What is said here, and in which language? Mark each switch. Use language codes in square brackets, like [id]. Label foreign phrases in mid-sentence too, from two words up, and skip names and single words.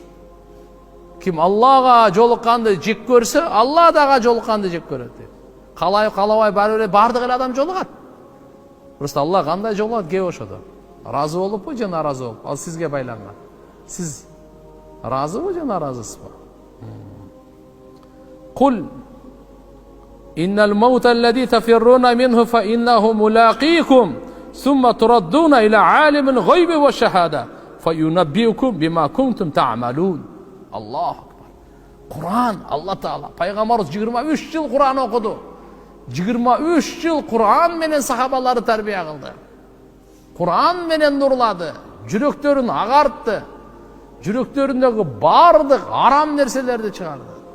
[ky] Ким Аллага жолукканды жек көрсө, Алла да ага жолукканды жек көрөт дейт. Калабай бардык эле адам жолугат. Просто Алла кандай жолугат кеп ошодо. Разы болуппу же наразы болуп? Ал сизге байланган. Сиз разыбы же наразысызбы? [ar] قل إن الموت الذي تفرون منه فإنه ملاقيكم ثم تردون إلى عالم الغيب والشهادة فينبئكم بما كنتم تعملون. الله أكبر. Кур'ан, [ky] Алла Таала пайгамбарыбыз 23 жыл Кур'ан окуду. 23 жыл Кур'ан менен сахабаларды тарбия кылды. Кур'ан менен нурлады, жүрөктөрүн агартты, жүрөктөрүндөгү бардык арам нерселерди чыгарды.